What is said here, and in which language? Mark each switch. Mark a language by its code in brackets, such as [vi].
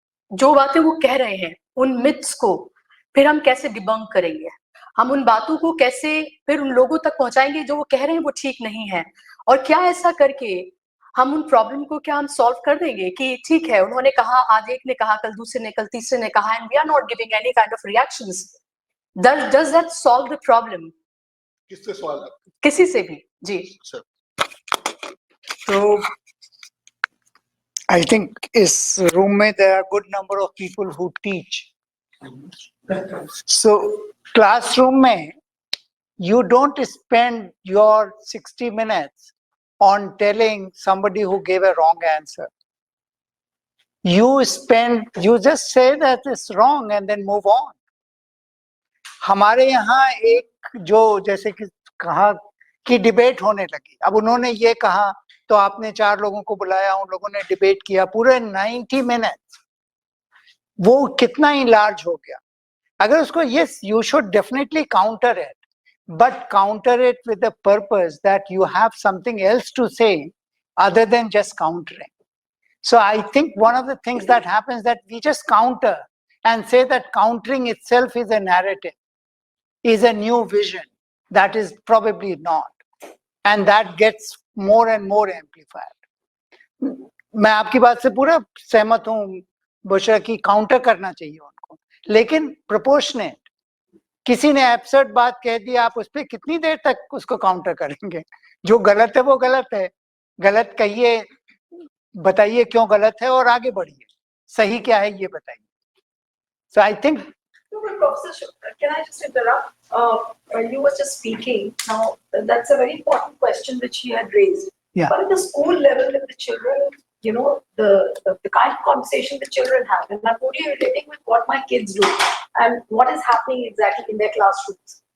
[hi] जो बातें वो कह रहे हैं उन मिथ्स को फिर हम कैसे डिबंक करेंगे, हम उन बातों को कैसे फिर उन लोगों तक पहुंचाएंगे जो वो कह रहे हैं वो ठीक नहीं है, और क्या ऐसा करके हम उन प्रॉब्लम को क्या हम सॉल्व कर देंगे कि ठीक है उन्होंने कहा, आज एक ने कहा, कल दूसरे ने, कल तीसरे ने कहा, [en] And we are not giving any kind of reactions, does that solve the problem? [hi] किससे सवाल है? किसी से भी जी। [en] So I think [hi] इस room में [en] there are good number of people who teach. So [hi] classroom में [en] you don't spend your 60 minutes on telling somebody who gave a wrong answer. You just say that it's wrong and then move on. [hi] हमारे यहाँ एक जो जैसे कि कहा कि debate होने लगी, अब उन्होंने ये कहा तो आपने 4 लोगों को बुलाया, उन लोगों ने डिबेट किया पूरे 90 मिनट्स, वो कितना ही लार्ज हो गया। अगर उसको [en] yes you should definitely counter it, but counter it with the purpose that you have something else to say other than just countering. So I think one of the things that happens that we just counter and say that countering itself is a narrative, is a new vision. That is probably not, and that gets more and more amplified. [hi] मैं आपकी बात से पूरा सहमत हूँ बुशरा की, counter करना चाहिए उनको, लेकिन प्रोपोर्शनेट। किसी ने एब्सर्ड बात कह दी, आप उस पर कितनी देर तक उसको काउंटर करेंगे? जो गलत है वो गलत है, गलत कहिए, बताइए क्यों गलत है और आगे बढ़िए, सही क्या है ये बताइए। [en] So I think Professor, can I just interrupt? You were just speaking. Now, that's a very important question which he had raised. Yeah. But at the school level, if the children, you know, the kind of conversation the children have, and I'm only relating with what my kids do and what is happening exactly in their classrooms.